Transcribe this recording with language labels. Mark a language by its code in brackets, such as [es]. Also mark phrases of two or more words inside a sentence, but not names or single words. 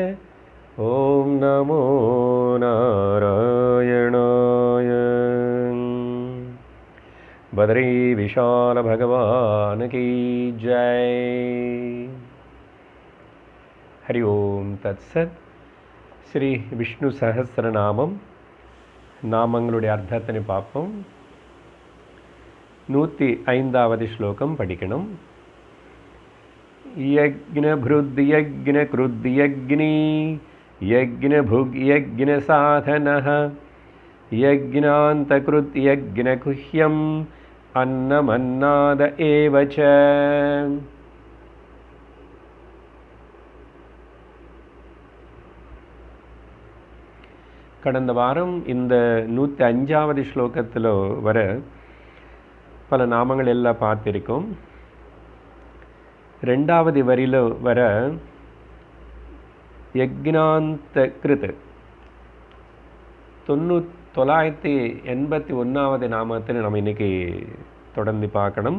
[sa] ॐ नमो नारायणाय। [hi] बद्री विशाल भगवान की जय। [sa] हरि ओम तत्सत। [ta] श्री विष्णु सहस्रनामम நாமங்களுடைய அர்த்தத்தினை பார்ப்போம். 105வது ஸ்லோகம் படிக்கணும். [sa] यज्ञभृत् यज्ञकृत् यज्ञी यज्ञभुक् यज्ञसाधनः यज्ञान्तकृत् यज्ञगुह्यम् अन्नमन्नाद एव च। [ta] கடந்த வாரம் இந்த 105வது ஸ்லோகத்தில் வர பல நாமங்கள் எல்லாம் பார்த்திருக்கோம். ரெண்டாவது வரியில் வர யக்ஞாந்த கிருத் 981வது நாமத்தில் நம்ம இன்னைக்கு தொடர்ந்து பார்க்கணும்.